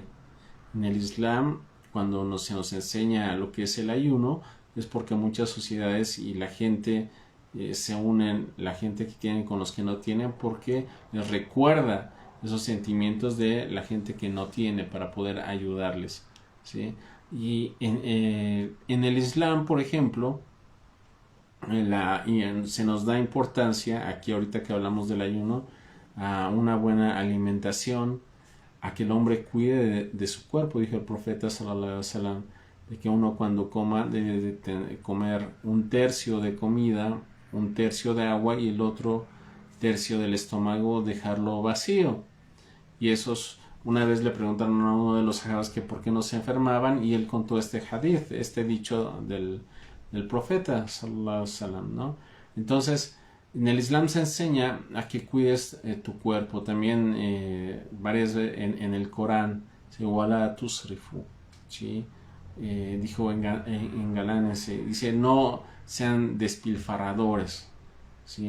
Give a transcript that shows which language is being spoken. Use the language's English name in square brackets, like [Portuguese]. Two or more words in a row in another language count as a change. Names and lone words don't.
[Spanish] En el Islam, cuando se nos enseña lo que es el ayuno, es porque muchas sociedades y la gente se unen, la gente que tienen con los que no tienen, porque les recuerda esos sentimientos de la gente que no tiene para poder ayudarles, ¿sí? Y en el Islam, por ejemplo, se nos da importancia, aquí ahorita que hablamos del ayuno, a una buena alimentación, a que el hombre cuide de su cuerpo. Dijo el profeta [Arabic] صلى الله عليه وسلم [Spanish] de que uno cuando coma debe de comer un tercio de comida, un tercio de agua y el otro tercio del estómago dejarlo vacío. Y esos, una vez le preguntaron a uno de los sahabas que por qué no se enfermaban, y él contó este hadith, este dicho del profeta [Arabic] صلى الله عليه وسلم, [Spanish] ¿no? Entonces en el Islam se enseña a que cuides tu cuerpo. También varias veces en el Corán se [Arabic] ولا تسرفوا, [Spanish] ¿sí? Dijo en Galanes, dice no sean despilfarradores, ¿sí?